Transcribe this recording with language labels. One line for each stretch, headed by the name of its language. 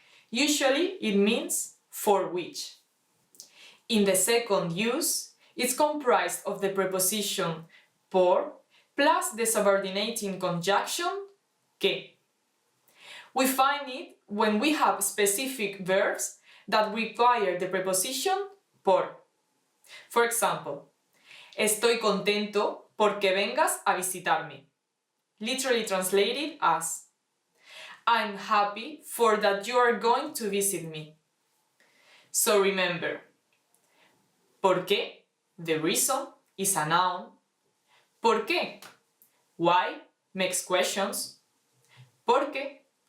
English: Usually it means for which. In the second use, it's comprised of the preposition por plus the subordinating conjunction que. We find it when we have specific verbs that require the preposition por. For example,
Spanish: estoy contento porque vengas a visitarme.
English: Literally translated as I'm happy for that you are going to visit me. So remember, ¿por qué? The reason is a noun. ¿Por qué? Why makes questions. ¿Por qué?